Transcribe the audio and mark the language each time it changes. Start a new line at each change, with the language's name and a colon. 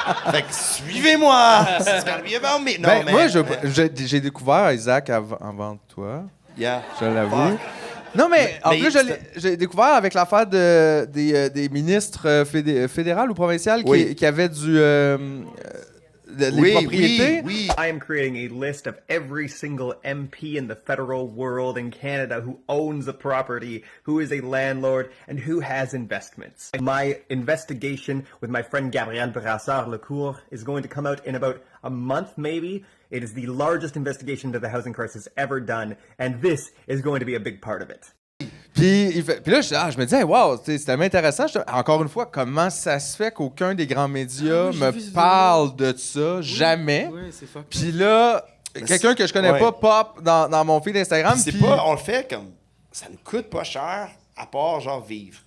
French: Fait que suivez-moi. C'est ce qu'on about me. Non, mais, moi, j'ai découvert Isaac avant toi.
English: Yeah.
French: Je l'avoue.
English: Fuck.
French: Non, mais en Mais plus, j'ai découvert avec l'affaire des ministres fédérales ou provinciales qui avaient les propriétés. Oui.
English: I am creating a list of every single MP in the federal world in Canada who owns a property, who is a landlord, and who has investments. My investigation with my friend Gabriel Brassard-Lecourt is going to come out in about a month, maybe. It is the largest investigation into the housing crisis ever done, and this is going to be a big part of it.
French: Puis là, je me disais, wow, c'est tellement intéressant. Encore une fois, comment ça se fait qu'aucun des grands médias me parle de ça? Jamais. Oui, c'est fuck. Puis là, quelqu'un que je connais pas pop dans mon feed Instagram. C'est puis... pas, on le fait comme, ça nous coûte pas cher, à part genre vivre.